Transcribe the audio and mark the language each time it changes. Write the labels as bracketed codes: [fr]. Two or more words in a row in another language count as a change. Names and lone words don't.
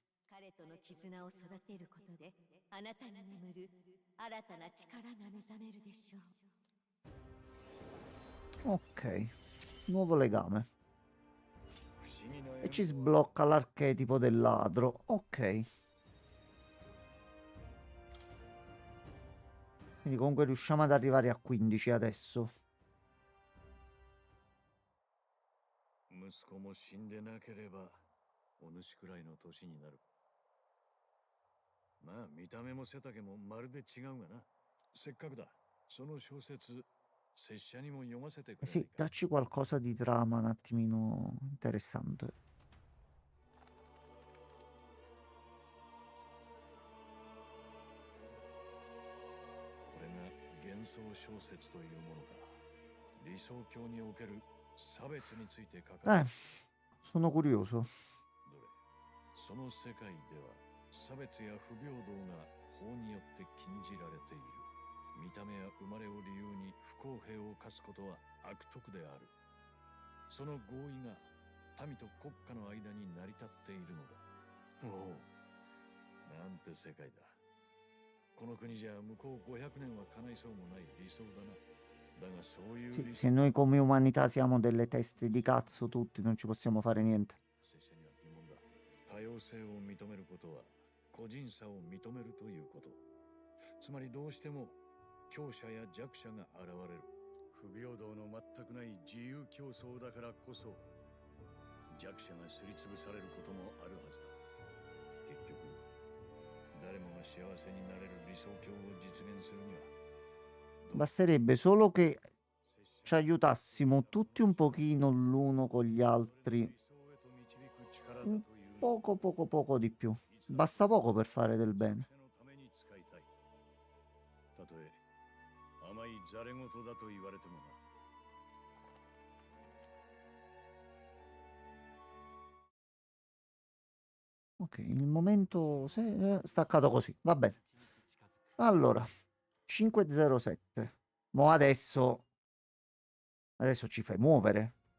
[it] Ok, nuovo legame. E ci sblocca l'archetipo del ladro. Ok. Quindi comunque riusciamo ad arrivare a 15 adesso. [ja] 息子も死んでなければお主くらいの年になる。まあ見た目も背丈もまるで違うがな。せっかくだ。その小説拙者にも読ませてくれないか。 [it] Sì, dacci qualcosa di trama un attimino interessante. [ja] これが幻想小説というものか。理想郷における差別について書かれている。 [it] sono curioso. [ja] どれ、その世界では差別や不平等が法によって禁じられている。見た目や生まれを理由に不公平を課すことは悪徳である。その合意が民と国家の間に成り立っているのだ。おお、なんて世界だ。この国じゃ向こう500年は叶いそうもない理想だな。だがそういう [it] Sì, se noi come umanità siamo delle teste di cazzo tutti, non ci possiamo fare niente. [ja] 多様性を認めることは個人差を認めるということ。つまりどうしても強者や弱者が現れる。不平等の全くない自由競争だからこそ弱者がすりつぶされることもあるはずだ。結局誰もが幸せになれる理想郷を実現するには [it] Basterebbe solo che ci aiutassimo tutti un pochino l'uno con gli altri. Un poco di più. Basta poco per fare del bene. [ja] たとえ甘いざれ言だと言われてもな。 [it] Ok, il momento staccato così, va bene. Allora, 507. Mo adesso ci fai muovere.